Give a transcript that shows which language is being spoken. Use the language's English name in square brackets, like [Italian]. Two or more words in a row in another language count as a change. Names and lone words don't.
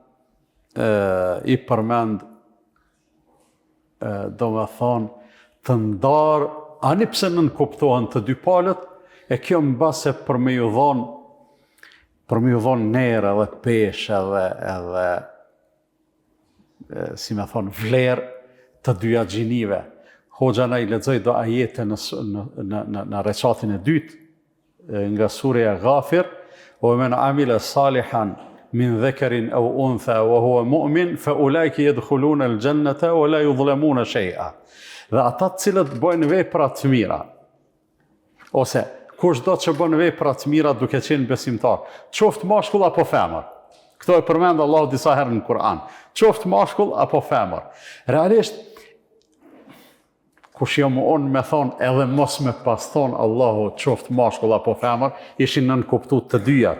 [Albanian] do më thonë të ndarë, ani pse nën kuptohen të dy palët, e kjo mbase për me ju dhonë nerë edhe peshë edhe si me thonë vlerë të dyja gjinive. Hoxha na i lexoi do ajete në recatin e dytë nga surja Ghafir, o [Arabic] من عمل صالحا من ذكر أو أنثى وهو مؤمن فأولئك يدخلون الجنة ولا يظلمون شيئا. [Albanian] Dhe ata të cilët bojnë vepra të mira, ose kushdo që bën vepra të mira duke qenë besimtar, qoftë mashkull apo femër. Këto e përmend Allahu disa herë në Kur'an. Qoftë mashkull apo femër. Realisht, kush jo më unë me thonë edhe mos me pas thonë Allahu qoftë mashkull apo femër, ishin nën kuptu të dyja.